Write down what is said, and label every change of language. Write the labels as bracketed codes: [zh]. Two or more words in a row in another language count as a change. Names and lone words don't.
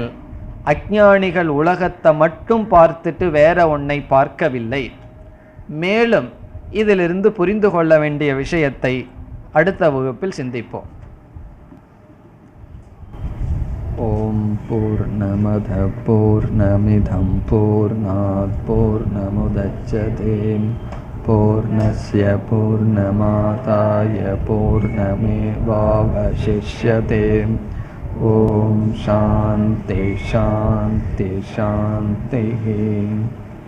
[ta] அஞ்ஞானிகள் உலகத்தை மட்டும் பார்த்துட்டு வேற ஒன்றை பார்க்கவில்லை. மேலும் இதிலிருந்து புரிந்து கொள்ள வேண்டிய விஷயத்தை அடுத்த வகுப்பில் சிந்திப்போம். [sa] ओम् पूर्णमदः पूर्णमिदम् पूर्णात् पूर्णमुदच्यते पूर्णस्य पूर्णमादाय पूर्णमेवावशिष्यते. ओम् शान्ति शान्ति शान्ति.